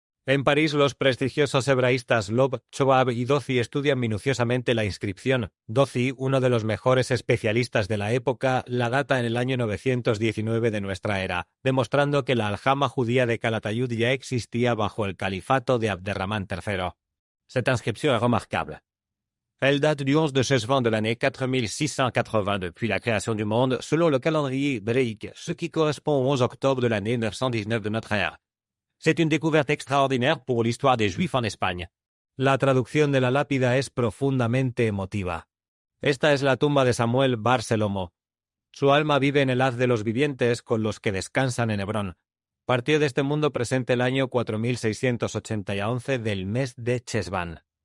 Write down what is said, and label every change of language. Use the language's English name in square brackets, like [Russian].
[Spanish] En París, los prestigiosos hebraístas Loeb, Schwab y Dozy estudian minuciosamente la inscripción. Dozy, uno de los mejores especialistas de la época, la data en el año 919 de nuestra era, demostrando que la aljama judía de Calatayud ya existía bajo el califato de Abderramán III. [French] Cette inscription est remarquable. Elle date du 11 de Cheshvan de l'année 4680 depuis la création du monde, selon le calendrier hébraïque, ce qui correspond au 11 octobre de l'année 919 de notre ère. C'est une découverte extraordinaire pour l'histoire des Juifs en Espagne. [Spanish] La traducción de la lápida es profundamente emotiva. Esta es la tumba de Samuel bar Shelomo. Su alma vive en el haz de los vivientes con los que descansan en Hebrón. Partió de este mundo presente el año 4680 del mes de Cheshvan.